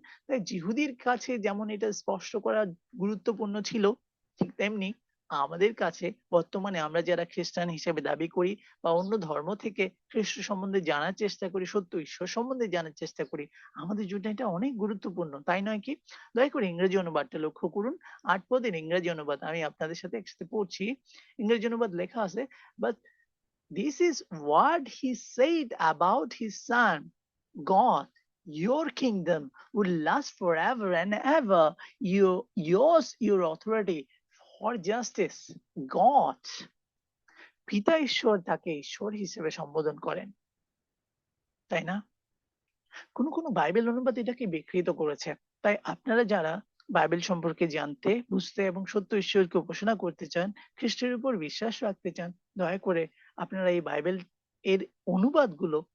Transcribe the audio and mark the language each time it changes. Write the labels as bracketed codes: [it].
[bn] তাই যিহুদির কাছে যেমন এটা স্পষ্ট করা গুরুত্বপূর্ণ ছিল, ঠিক তেমনি আমাদের কাছে বর্তমানে আমরা যারা খ্রিস্টান হিসেবে দাবি করি বা অন্য ধর্ম থেকে খ্রিস্ট সম্বন্ধে জানার চেষ্টা করি, সত্য ঈশ্বর সম্বন্ধে জানার চেষ্টা করি, আমাদের জন্য এটা অনেক গুরুত্বপূর্ণ। তাই নয় কি? দয়া করে ইংরেজি অনুবাদটা লক্ষ্য করুন। ৮ পদের ইংরেজি অনুবাদ আমি আপনাদের সাথে একসাথে পড়ছি। ইংরেজি অনুবাদ লেখা আছে, [en] but this is what he said about his son God, your kingdom will last forever and ever. Yours your authority for justice. [bn] God, পিতা ঈশ্বর তাকে ঈশ্বর হিসেবে সম্বোধন করেন, তাই না? কোনো বাইবেল অনুবাদ এটাকে বিকৃত করেছে। তাই আপনারা যারা বাইবেল সম্পর্কে জানতে, বুঝতে এবং সত্য ঈশ্বরকে উপাসনা করতে চান, খ্রিস্টের উপর বিশ্বাস রাখতে চান, দয়া করে আপনারা এই বাইবেল এর অনুবাদগুলো